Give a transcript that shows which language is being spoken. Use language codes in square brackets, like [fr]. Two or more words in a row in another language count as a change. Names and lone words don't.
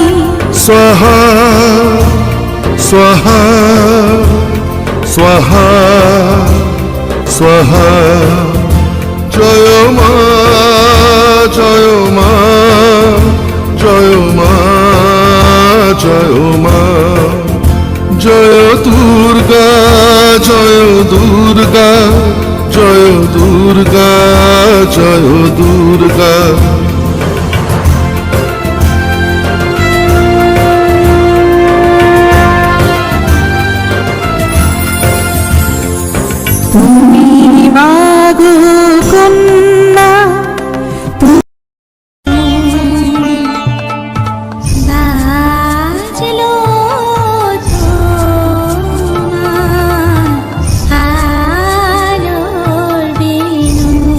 [hi] स्वाहा स्वाहा स्वाहा स्वाहा जय मा जय मा जय मा जय मा जय दुर्गा जय दुर्गा जय दुर्गा जय दुर्गा। [bn] তুমি মাগো কন্যা বাজলো তোমার আলোর বেণু